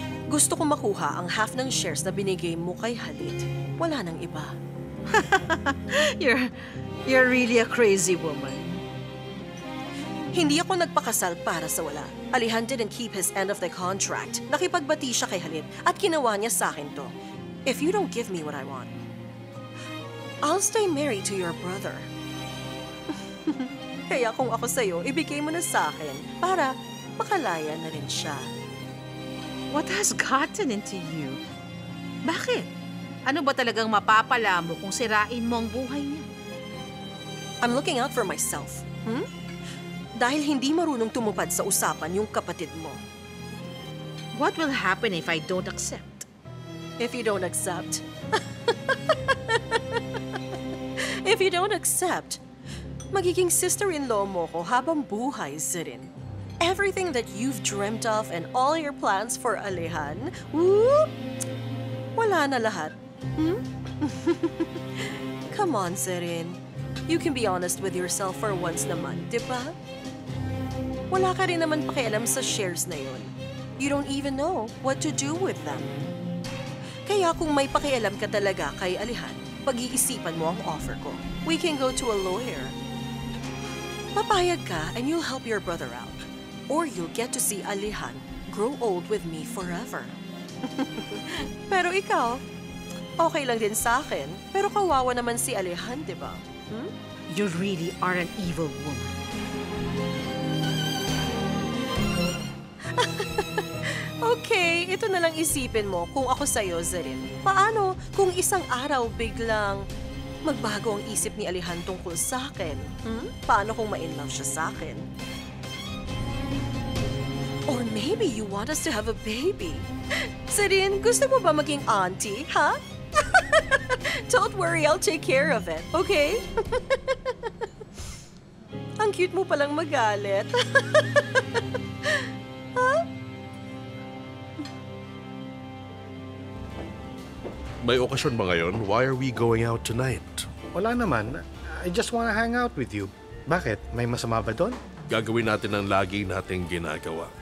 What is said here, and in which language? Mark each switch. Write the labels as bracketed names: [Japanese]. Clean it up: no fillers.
[Filipino] Gusto ko makuha ang half ng shares na binigay mo kay Halit. Wala nang iba. [English] You're really a crazy woman. [Filipino] Hindi ako nagpakasal para sa wala. [English] Alihan didn't keep his end of the contract. [Filipino] Nakipagbati siya kay Halit at ginawa niya sa akin to. [English] If you don't give me what I want, I'll stay married to your brother. [Filipino] Kaya kung ako sa'yo, ibigay mo na sa akin para makalaya na rin siya. [English] What has gotten into you? [Filipino] Bakit? Ano ba talagang mapapala mo kung sirain mo ang buhay niya? [English] I'm looking out for myself. [Filipino] Dahil hindi marunong tumupad sa usapan yung kapatid mo. [English] What will happen if I don't accept? If you don't accept... If you don't accept, [Filipino] magiging sister-in-law mo ko habang buhay, Zirin. [English] Everything that you've dreamt of and all your plans for Alihan, whoop, [Filipino] wala na lahat. [English] Come on, Zirin. You can be honest with yourself for once [Filipino] naman, di ba? Wala ka rin naman pakialam sa shares na yun. [English] You don't even know what to do with them. [Filipino] Kaya kung may pakialam ka talaga kay Alihan, pag-iisipan mo ang offer ko. [English] We can go to a lawyer. [Filipino] Papayag ka [English] and you'll help your brother out. Or you'll get to see Alihan grow old with me forever. [Filipino] Pero ikaw, okay lang din sa akin. Pero kawawa naman si Alihan, di ba? [English] You really are an evil woman. [Filipino] Okay, ito na lang isipin mo kung ako sa'yo, Zarin. Paano kung isang araw biglang magbago ang isip ni Alihan tungkol sa akin? Paano kung ma-inlove siya sa akin? [English] Or maybe you want us to have a baby. Zarin, [Filipino] gusto mo ba maging auntie, ha? [English] Don't worry, I'll take care of it, okay? [Filipino] Ang cute mo palang magalit. May okasyon ba ngayon? [English] Why are we going out tonight? [Filipino] Wala naman. [English] I just wanna hang out with you. [Filipino] Bakit? May masama ba doon? Gagawin natin ang lagi nating ginagawa.